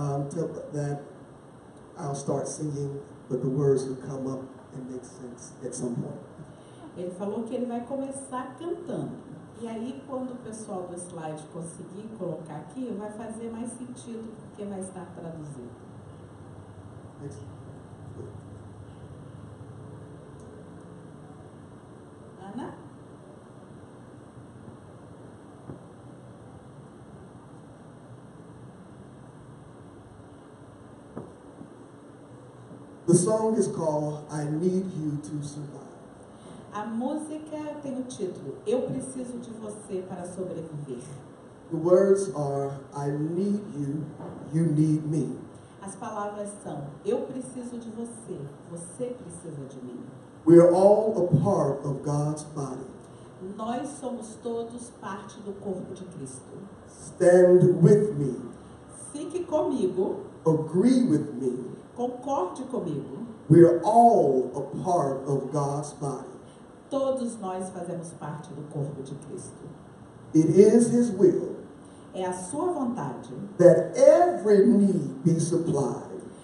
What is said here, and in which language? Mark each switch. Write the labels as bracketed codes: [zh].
[en] Tell that I'll start singing, but the words will come up and make sense at some point. [pt] Ele falou que ele vai começar cantando. E aí, quando o pessoal do slide conseguir colocar aqui, vai fazer mais sentido, porque vai estar traduzido. Ana? [en] The song is called I Need You to Survive. [pt] A música tem o título Eu Preciso de Você para Sobreviver. [en] The words are I need you, you need me. [pt] As palavras são Eu preciso de você, você precisa de mim. [en] We are all a part of God's body. [pt] Nós somos todos parte do corpo de Cristo. [en] Stand with me. [pt] Fique comigo, [en] Agree with me. [pt] concorde comigo. [en] We are all a part of God's body. [pt] Todos nós fazemos parte do corpo de Cristo. [en] It is His will [pt] É a sua vontade [en] that every need be supplied.